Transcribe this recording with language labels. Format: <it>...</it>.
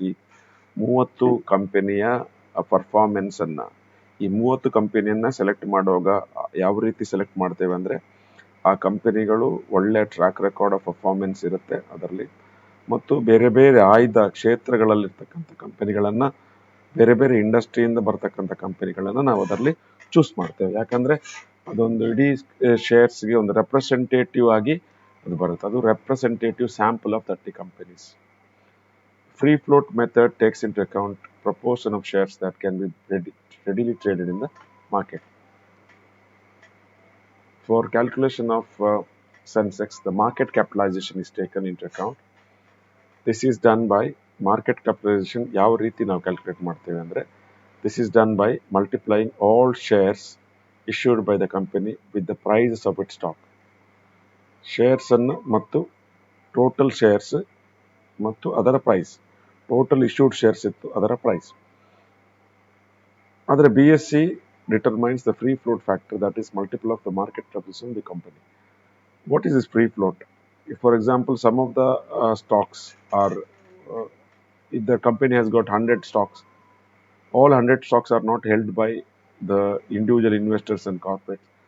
<kn>ಈ 30 ಕಂಪನಿಯ ಪರ್ಫಾರ್ಮೆನ್ಸ್ ಅನ್ನ, ಈ 30 ಕಂಪನಿಯನ್ನ ಸೆಲೆಕ್ಟ್ ಮಾಡುವಾಗ ಯಾವ ರೀತಿ ಸೆಲೆಕ್ಟ್ ಮಾಡ್ತೇವೆ ಅಂದ್ರೆ, ಆ ಕಂಪನಿಗಳು ಒಳ್ಳೆ</kn> <en>track record of performance</en> <kn>ಇರುತ್ತೆ ಅದರಲ್ಲಿ, ಮತ್ತು ಬೇರೆ ಬೇರೆ ಆಯ್ದ ಕ್ಷೇತ್ರಗಳಲ್ಲಿರ್ತಕ್ಕಂಥ ಕಂಪನಿಗಳನ್ನ, ಬೇರೆ ಬೇರೆ ಇಂಡಸ್ಟ್ರಿಯಿಂದ ಬರ್ತಕ್ಕಂಥ ಕಂಪನಿಗಳನ್ನ ನಾವು ಅದರಲ್ಲಿ ಚೂಸ್ ಮಾಡ್ತೇವೆ. ಯಾಕಂದ್ರೆ ಅದೊಂದು ಇಡೀ ಶೇರ್ಸ್ಗೆ ಒಂದು ರೆಪ್ರೆಸೆಂಟೇಟಿವ್ ಆಗಿ ಅದು ಬರುತ್ತೆ.</kn> <en>ಅದು representative sample of 30 companies. Free float method takes into account proportion of shares that can be readily traded in the market. For calculation of Sensex, the market capitalization is taken into account. This is done by market capitalization.</en> <kn>ಯಾವ ರೀತಿ ನಾವು calculate ಮಾಡ್ತೇವೆ ಅಂದ್ರೆ,</kn> <en>this is done by multiplying all shares issued by the company with the prices of its stock.</en> <kn>Shares ಅನ್ನು ಮತ್ತು total shares ಮತ್ತು ಅದರ price, total issued shares ಇತ್ತು ಅದರ ಪ್ರೈಸ್.</kn> <en>ಆದರೆ BSE determines the free float factor, that is multiple of the market capitalization of the company. What is this free float? If, for example, some of the stocks are, if the company has got 100 stocks, all 100 stocks are not held by the individual investors and corporates.</en>